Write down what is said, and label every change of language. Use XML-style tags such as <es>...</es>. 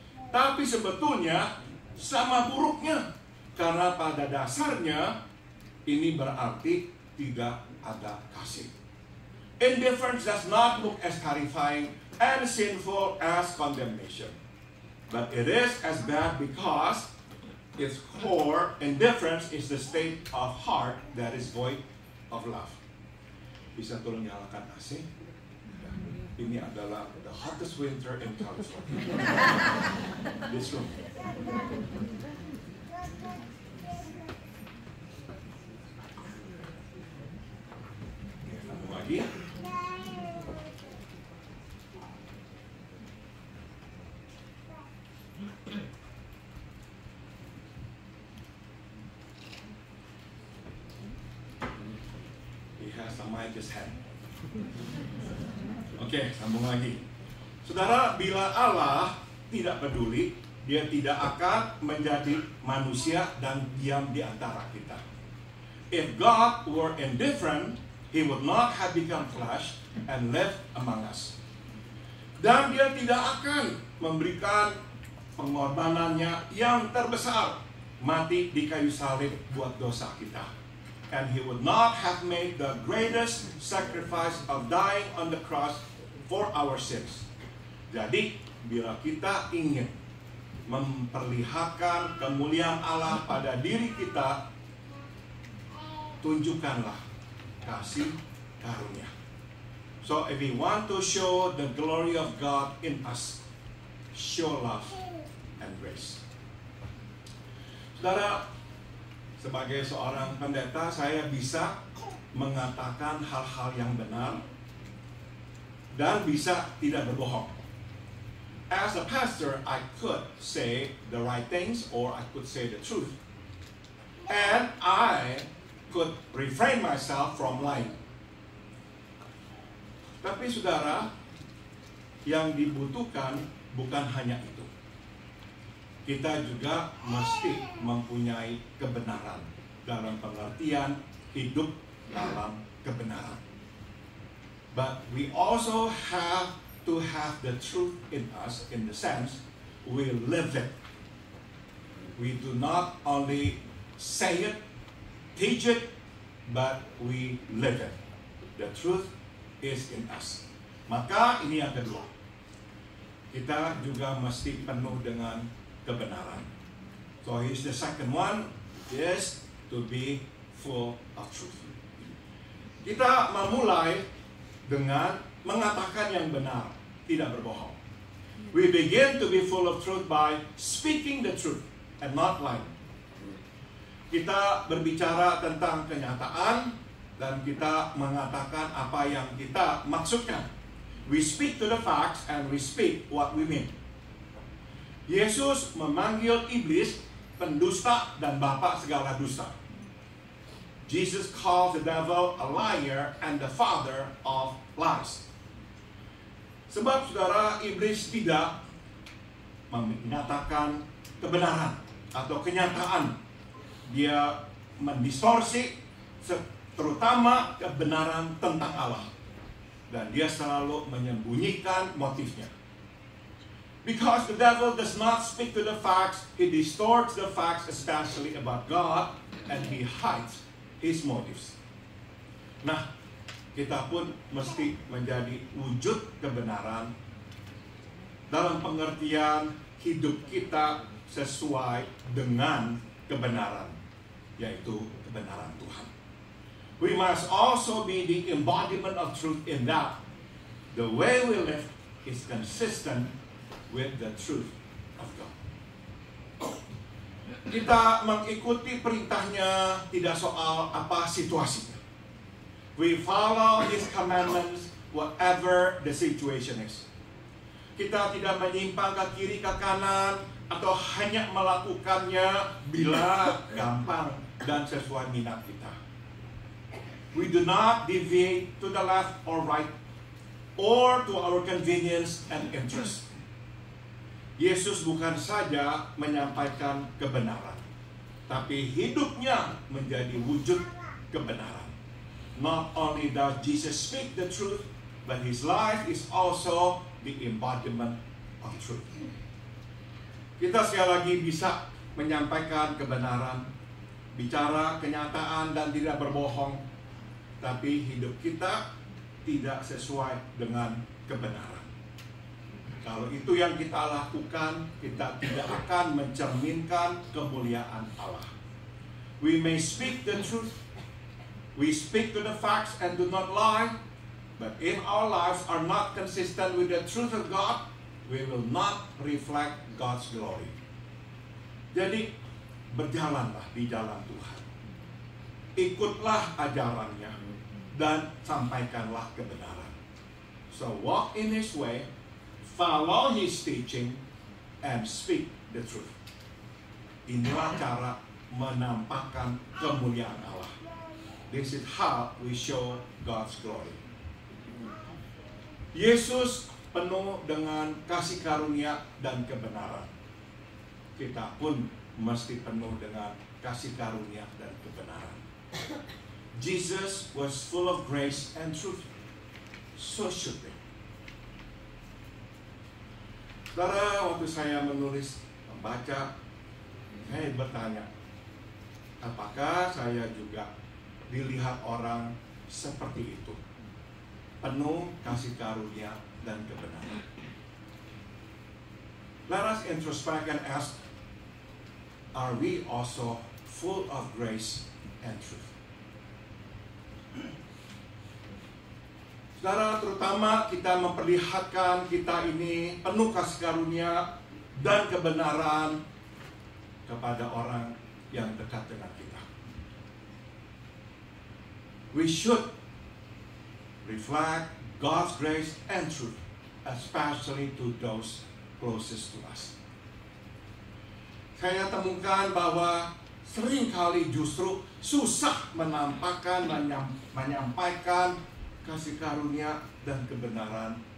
<id>Tapi sebetulnya sama buruknya, karena pada dasarnya ini berarti tidak ada kasih.</id> <en>Indifference does not look as terrifying and sinful as condemnation, but it is as bad because its core indifference is the state of heart that is void of love.</en> <id>Bisa tolong nyalakan AC? Ini adalah</id> <en>the hottest winter in California. This room.</en> <id>Sambung lagi.</id> <en>He has a mic his hand.</en> <id>Oke, sambung lagi. Saudara, bila Allah tidak peduli, dia tidak akan menjadi manusia dan diam di antara kita.</id> <en>If God were indifferent, He would not have become flesh and lived among us.</en> <id>Dan dia tidak akan memberikan pengorbanannya yang terbesar, mati di kayu salib buat dosa kita.</id> <en>And He would not have made the greatest sacrifice of dying on the cross for our sins.</en> <id>Jadi, bila kita ingin memperlihatkan kemuliaan Allah pada diri kita, tunjukkanlah kasih karunia.</id> <en>So, if we want to show the glory of God in us, show love and grace.</en> <id>Saudara, sebagai seorang pendeta, saya bisa mengatakan hal-hal yang benar dan bisa tidak berbohong.</id> <en>As a pastor, I could say the right things or I could say the truth. And I could refrain myself from lying.</en> <id>Tapi saudara, yang dibutuhkan bukan hanya itu. Kita juga mesti mempunyai kebenaran dalam pengertian hidup dalam kebenaran.</id> <en>But we also have to have the truth in us, in the sense we live it. We do not only say it, teach it, but we live it. The truth is in us.</en> <id>Maka ini yang kedua. Kita juga mesti penuh dengan kebenaran.</id> <en>So here's the second one, is to be full of truth.</en> <id>Kita memulai dengan mengatakan yang benar, tidak berbohong.</id> <en>We begin to be full of truth by speaking the truth and not lying.</en> <id>Kita berbicara tentang kenyataan dan kita mengatakan apa yang kita maksudkan.</id> <en>We speak to the facts and we speak what we mean.</en> <id>Yesus memanggil iblis pendusta dan bapa segala dusta.</id> <en>Jesus calls the devil a liar and the father of lies.</en> <id>Sebab saudara, iblis tidak menyatakan kebenaran atau kenyataan. Dia mendistorsi terutama kebenaran tentang Allah. Dan dia selalu menyembunyikan motifnya.</id> <en>Because the devil does not speak to the facts, he distorts the facts, especially about God, and he hides his motives.</en> <id>Nah, kita pun mesti menjadi wujud kebenaran dalam pengertian hidup kita sesuai dengan kebenaran, yaitu kebenaran Tuhan.</id> <en>We must also be the embodiment of truth in that the way we live is consistent with the truth of God.</en> <id>Kita mengikuti perintahnya tidak soal apa situasinya.</id> <en>We follow His commandments whatever the situation is.</en> <id>Kita tidak menyimpang ke kiri ke kanan atau hanya melakukannya bila gampang dan sesuai minat kita.</id> <en>We do not deviate to the left or right or to our convenience and interest.</en> <id>Yesus bukan saja menyampaikan kebenaran, tapi hidupnya menjadi wujud kebenaran.</id> <en>Not only does Jesus speak the truth, but His life is also the embodiment of truth.</en> <id>Kita sekali lagi bisa menyampaikan kebenaran, bicara kenyataan dan tidak berbohong, tapi hidup kita tidak sesuai dengan kebenaran. Kalau itu yang kita lakukan, kita tidak akan mencerminkan kemuliaan Allah.</id> <en>We may speak the truth, we speak to the facts and do not lie, but if our lives are not consistent with the truth of God, we will not reflect God's glory.</en> <id>Jadi, berjalanlah di jalan Tuhan. Ikutlah ajarannya dan sampaikanlah kebenaran.</id> <en>So walk in His way, follow His teaching, and speak the truth.</en> <id>Inilah cara menampakkan kemuliaan Allah.</id> <en>This is how we show God's glory.</en> <id>Yesus penuh dengan kasih karunia dan kebenaran. Kita pun mesti penuh dengan kasih karunia dan kebenaran.</id> <en>Jesus was full of grace and truth. So should we.</en> <id>Saudara, waktu saya menulis, membaca, saya bertanya, apakah saya juga dilihat orang seperti itu? Penuh kasih karunia dan kebenaran.</id> <en>Let us introspect and ask, are we also full of grace and truth?</en> <id>Saudara, terutama kita memperlihatkan kita ini penuh kasih karunia dan kebenaran kepada orang yang dekat dengan kita.</id> <en>We should reflect God's grace and truth, especially to those closest to us.</en> <id>Saya temukan bahwa seringkali justru susah menyampaikan kasih karunia dan kebenaran</id>